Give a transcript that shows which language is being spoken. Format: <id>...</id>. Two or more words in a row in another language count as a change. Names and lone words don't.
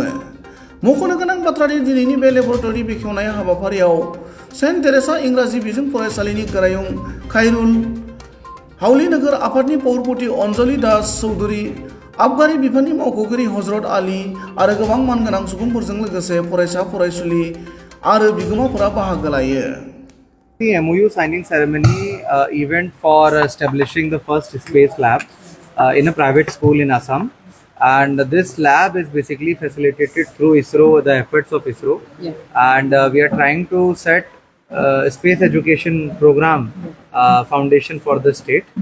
<brx>मख'नो गोनां बाथ्रादि दिनैनि बे लेबरेटरि बेखेवनाय हाबाफारियाव सेन्ट टेरेसा इंराजि बिजों फरायसालिनि गोरायुं खायरुल, हाउली नोगोर आफादनि पौरपति अन्जलि दास चौधुरी, आबगारि बिफाननि मावख'गिरि हजरत आली आरो गोबां मानगोनां सुबुंफोरजों लोगोसे फरायसा फरायसुलि आरो बिगोमाफोरा बाहागो लायो।</brx> <en>The MOU signing ceremony event for establishing the first space lab in a private school in Assam, and this lab is basically facilitated through ISRO, the efforts of ISRO, and we are trying to set space education program foundation for the state.</en>